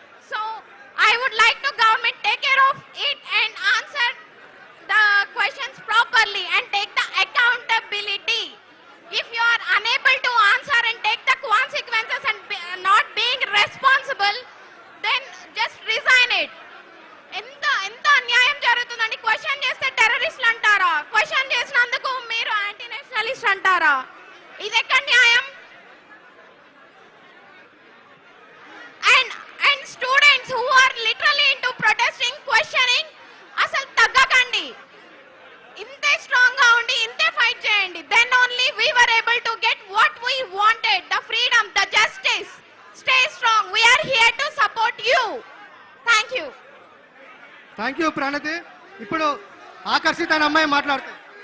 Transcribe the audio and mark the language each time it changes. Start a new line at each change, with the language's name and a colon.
English: So I would like to government take care of it and answer the questions properly and take the accountability. If you are unable to answer and take the consequences and not being responsible, then just resign it.
Telugu: ఎంత అన్యాయం జరుగుతుందండి. Question చేస్తే టెర్రరిస్టులు అంటారా? Question చేసినందుకు మీరు anti Nationalist అంటారా? ఇది ఎక్కడ న్యాయం?
English: And students who are literally into protesting, questioning,
Telugu: అసలు తగ్గకండి. ఇంతే స్ట్రాంగ్ గా ఉండి ఇంతే ఫైట్ చేయండి.
English: Then only we were able to get what we wanted, the freedom, the justice. Stay strong. We are here to support you. Thank you. Thank you Pranathi.
Telugu: ఇప్పుడు ఆకర్షిత అనే అమ్మాయి మాట్లాడుతుంది.